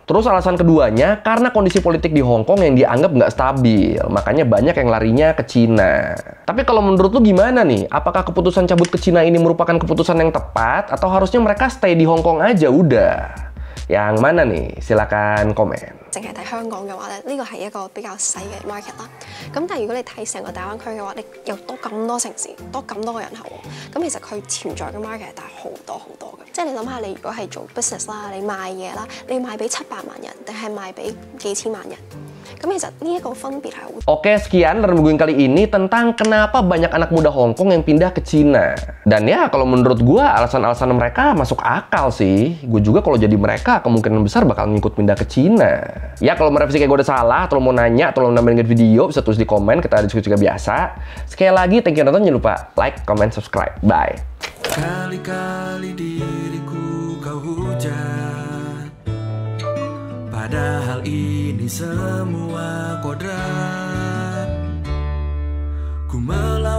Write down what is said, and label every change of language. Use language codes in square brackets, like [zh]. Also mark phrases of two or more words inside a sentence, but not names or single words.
[id] Terus alasan keduanya karena kondisi politik di Hong Kong yang dianggap nggak stabil. Makanya banyak yang larinya ke Cina. Tapi kalau menurut lu gimana nih? Apakah keputusan cabut ke Cina ini merupakan keputusan yang tepat? Atau harusnya mereka stay di Hong Kong aja udah? Yang mana nih? Silakan komen. [yue] 淨係睇香港嘅話咧，呢個係一個比較細嘅 market 啦。咁但係如果你睇成個大灣區嘅話，你又多咁多城市，多咁多個人口喎，咁其實佢潛在嘅 market 係大好多好多嘅。即係你諗下，你如果係做 business 啦，你賣嘢啦，你賣俾700萬人定係賣俾幾千萬人？咁其實呢一個分別係好。 [id] Oke, sekian Renungan kali ini tentang kenapa banyak anak muda Hong Kong yang pindah ke Cina. Dan ya, kalau menurut gua alasan-alasan mereka masuk akal sih. Gue juga kalau jadi mereka kemungkinan besar bakal ngikut pindah ke Cina. Ya, kalau merevisi kayak gue udah salah, atau mau nanya, atau mau nambahin video, bisa tulis di komen, kita diskusi juga biasa. Sekali lagi, [en] thank you [id] nonton, jangan lupa [en] like, comment, subscribe. [id] Bye. Kali-kali diriku kau hujat, padahal ini semua kodrat. Ku